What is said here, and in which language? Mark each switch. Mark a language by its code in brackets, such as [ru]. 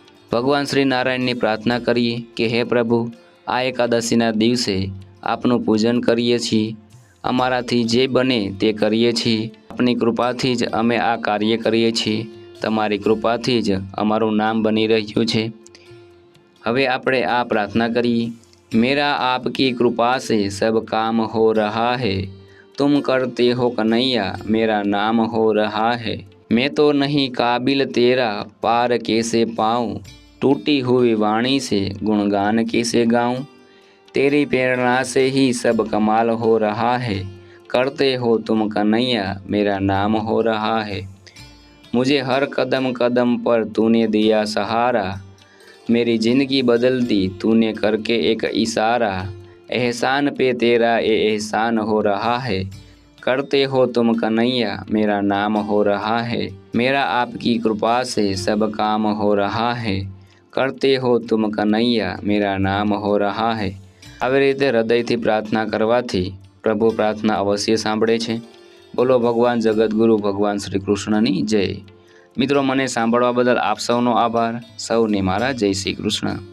[gu] ભગવાન શ્રી નારાયણની પ્રાર્થના કરીએ કે હે પ્રભુ, આ એકાદશીના દિવસે આપનું પૂજન કરીએ છીએ, અમારાથી જે બને તે કરીએ છીએ, આપની કૃપાથી જ અમે આ કાર્ય કરીએ છીએ, તમારી કૃપાથી જ અમારું નામ બની રહ્યું છે। હવે આપણે આ પ્રાર્થના કરીએ। [hi] મેરા આપકી કૃપા સે સબ કામ હો રહા હૈ, तुम करते हो कन्हैया मेरा नाम हो रहा है। मैं तो नहीं काबिल तेरा पार कैसे पाऊँ, टूटी हुई वाणी से गुणगान कैसे गाऊँ। तेरी प्रेरणा से ही सब कमाल हो रहा है, करते हो तुम कन्हैया मेरा नाम हो रहा है। मुझे हर कदम कदम पर तूने दिया सहारा, मेरी ज़िंदगी बदल दी तूने करके एक इशारा। एहसान पे तेरा ये एहसान हो रहा है, करते हो तुम कन्हैया मेरा नाम हो रहा है। मेरा आपकी कृपा से सब काम हो रहा है, करते हो तुम कन्हैया मेरा नाम हो रहा है। [gu] આવી રીતે હૃદયથી પ્રાર્થના કરવાથી પ્રભુ પ્રાર્થના અવશ્ય સાંભળે છે। બોલો ભગવાન જગતગુરુ ભગવાન શ્રી કૃષ્ણની જય। મિત્રો, મને સાંભળવા બદલ આપ સૌનો આભાર। સૌને મારા જય શ્રી કૃષ્ણ।